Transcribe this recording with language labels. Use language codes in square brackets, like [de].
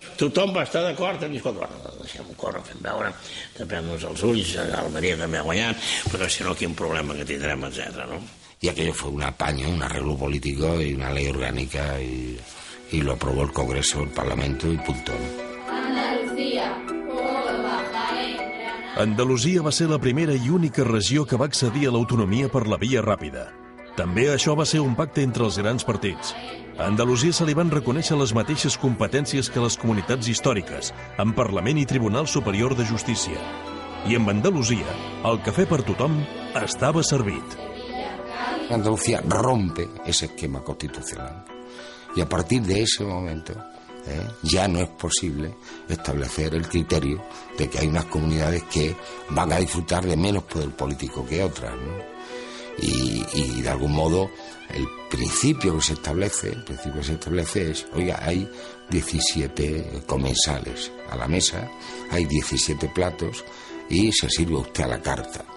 [ca] Tothom va estar d'acord en dir, escolta, deixem-ho córrer, fem veure, tapem-nos els ulls, Almeria també ha guanyat, però si no, quin problema que tindrem, etc. ¿no? [es] Y aquello fue un apaño, un arreglo político y una ley orgánica y lo aprobó el Congreso, el Parlamento y punto. [ca] Andalusia va ser la primera i única regió que va accedir a l'autonomia per la via ràpida. També això va ser un pacte entre els grans partits. A Andalusia se li van reconèixer les mateixes competències que les comunitats històriques, amb Parlament i Tribunal Superior de Justícia. I amb Andalusia, el cafè per tothom estava servit. [es] Andalucía rompe ese esquema constitucional. Y a partir de ese momento ya no es posible establecer el criterio de que hay unas comunidades que van a disfrutar de menos poder político que otras, ¿no? Y de algún modo el principio que se establece es, oiga, hay 17 comensales a la mesa, hay 17 platos y se sirve usted a la carta.